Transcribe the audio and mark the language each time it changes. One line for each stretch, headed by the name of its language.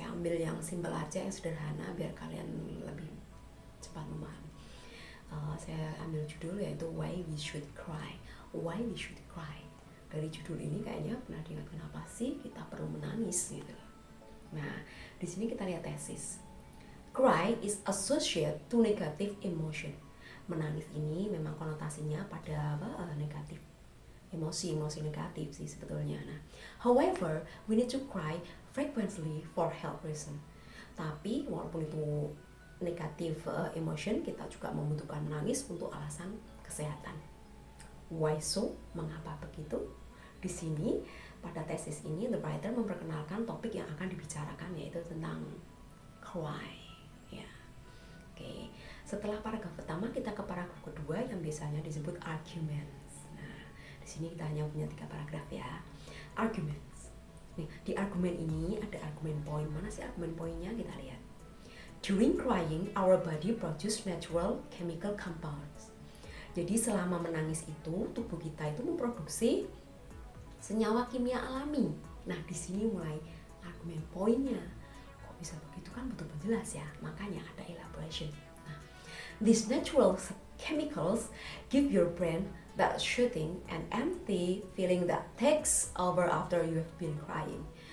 Indonesian: Saya ambil yang simpel aja, yang sederhana biar kalian lebih cepat memahami. Saya ambil judul yaitu
English: Why We Should Cry. Why we should cry.
Indonesian: Dari judul ini kayaknya pernah diingat, kenapa sih kita perlu menangis gitu. Nah, di sini kita lihat tesis.
English: Cry is associated to negative emotion.
Indonesian: Menangis ini memang konotasinya pada negatif. Emosi negatif sih sebetulnya.
English: Nah, however, we need to cry frequently for health reason.
Indonesian: Tapi walaupun itu negatif emotion, kita juga membutuhkan menangis untuk alasan kesehatan.
English: Why so?
Indonesian: Mengapa begitu? Di sini pada tesis ini
English: the writer
Indonesian: memperkenalkan topik yang akan dibicarakan, yaitu tentang cry. Ya. Oke. Setelah paragraf pertama kita ke paragraf kedua yang biasanya disebut arguments. Nah, di sini kita hanya punya 3 paragraf ya. Arguments. Nih, di argumen ini ada argumen point. Mana sih argumen poinnya? Kita lihat.
English: During crying, our body produce natural chemical compounds.
Indonesian: Jadi selama menangis itu tubuh kita itu memproduksi senyawa kimia alami. Nah, di sini mulai argumen poinnya. Kok bisa begitu, kan butuh penjelas ya. Makanya ada elaboration.
English: Nah, these natural chemicals give your brain that shooting and empty feeling that takes over after you have been crying.